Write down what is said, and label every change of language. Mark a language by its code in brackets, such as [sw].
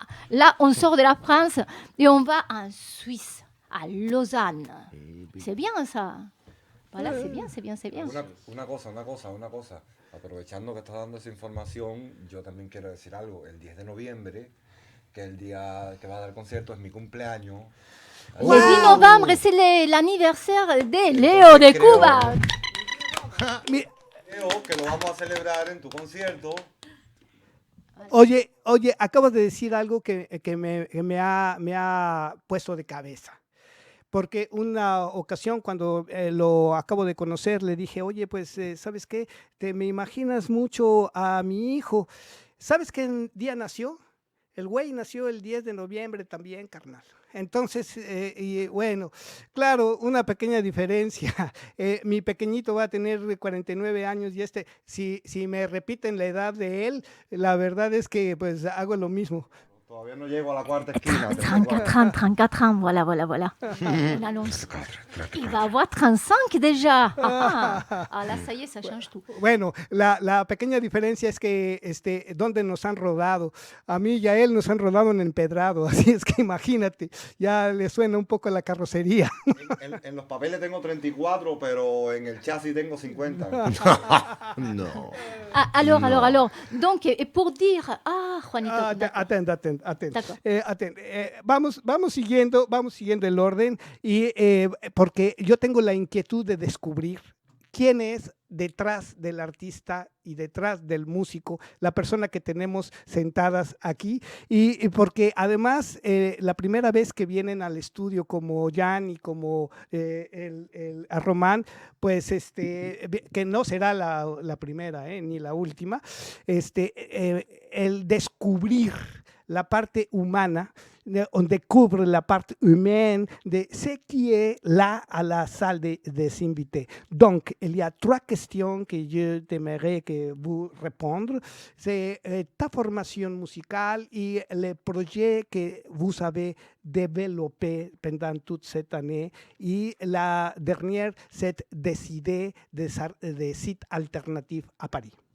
[fr] Là, on sort de la France et on va en Suisse, à Lausanne. C'est bien ça. Voilà, c'est bien. [es] Una cosa. Aprovechando que estás dando esa información, yo también quiero decir algo. El 10 de noviembre, que es el día que va a dar el concierto, es mi cumpleaños. Le 10 novembre, c'est l'anniversaire de Leo de Cuba. Leo, que lo vamos a celebrar en tu concierto. Oye, acabas de decir algo que me ha puesto de cabeza. Porque una ocasión cuando lo acabo de conocer, le dije, oye, pues, ¿sabes qué? Me imaginas mucho a mi hijo. ¿Sabes qué día nació? El güey nació el 10 de noviembre también, carnal. Entonces, y bueno, claro, una pequeña diferencia. Mi pequeñito va a tener 49 años y si me repiten la edad de él, la verdad es que pues hago lo mismo. Todavía no llego a la cuarta esquina. [fr] 34 ans, voilà. On annonce. Il va avoir 35 déjà. Ah, là, ça y est, ça change tout. [es] Bueno, la pequeña diferencia es que donde nos han rodado. A mí y a él nos han rodado en empedrado, así es que imagínate, ya le suena un poco la carrocería. En los papeles tengo 34, pero en el chasis tengo 50. [fr] Non. Ah, alors. Donc, et pour dire... Ah, Juanito. Atend. D'accord. [es] Vamos siguiendo el orden y porque yo tengo la inquietud de descubrir quién es detrás del artista y detrás del músico, la persona que tenemos sentadas aquí, y porque además la primera vez que vienen al estudio como Jan y como a Román, pues que no será la primera ni la última, el descubrir la parte humana, [fr] on découvre la parte humaine de ce qui est là à la salle des invités. Donc, il y a 3 questions que je t'aimerais que vous répondre. C'est ta formation musicale et les projets que vous avez développés pendant toute cette année. Et la dernière, c'est décider des sites alternatifs à Paris.